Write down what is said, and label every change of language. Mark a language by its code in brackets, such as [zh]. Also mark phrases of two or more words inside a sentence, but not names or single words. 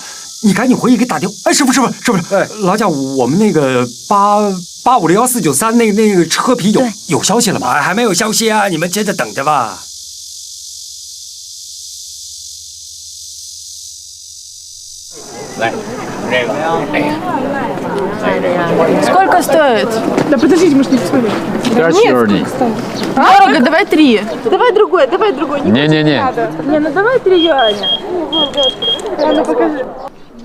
[zh] 你赶紧回去给打电话。哎，是不是？劳驾，我们那个8561493那个车皮有消息了吗？还没有消息啊，你们接着等着吧。来，这个， [ru] Сколько стоит? Да подождите, может, не посмотрим. черный. Дорого, давай 3. Давай другой. Не-не-не. Не, ну давай 3 юаня. Ладно, покажи.